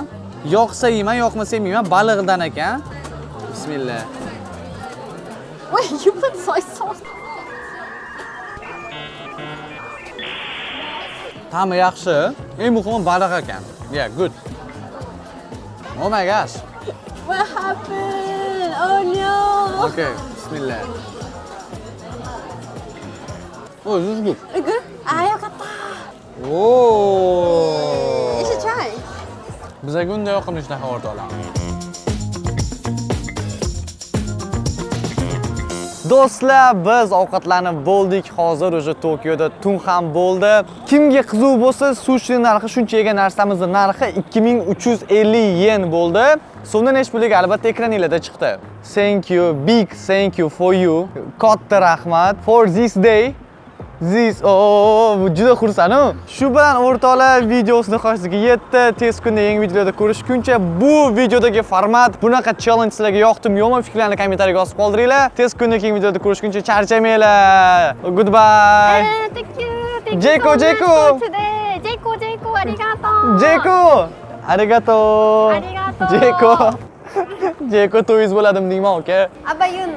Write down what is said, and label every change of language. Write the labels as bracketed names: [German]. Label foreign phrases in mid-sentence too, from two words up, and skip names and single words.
[Uzbek] Yoqsa yeyman, yoqmasa yeyman. Baliqdan ekan. Bismillah. [English] Wait, you put soy sauce? [Uzbek] Ta'mi yaxshi. Eng muhimi baliq ekan. [English] Yeah, good. Oh my gosh. What happened? Oh no. Okay, bismillah. Oh, this is good. Good? Yokatta. Oh. You should try. [Uzbek] Bizga unda yoqimli shunaqa o'rtoqlar. Do'stlar, biz ovqatlanib bo'ldik. Hozir o'sha Tokioda tun ham bo'ldi. Kimga qiziq bo'lsa, sushi narxi shuncha yegan narsamizning narxi 2350 yen bo'ldi. So'mda necha puliga albatta ekraningizda chiqdi. [English] Thank you, big thank you for you. [Uzbek] Katta rahmat [English] for this day. [Uzbek] Juda xursandman. Shu bilan o'rtoqlar videosi nihoyasiga yetdi. Tez kunda yangi videolarda ko'rishguncha bu videodagi format bunaqa challenge sizlarga yoqdimi, yo'qmi? Fikrlarni kommentariyga yozib qoldiringlar. Tez kunda yangi videoda ko'rishguncha charchamanglar. [English] Goodbye. Thank you. Jeko. Today. [Japanese] Jeko, arigato. Arigato. [Uzbek] Jeko to'yingiz bo'ladimi deyman, aka? [English] Abba, you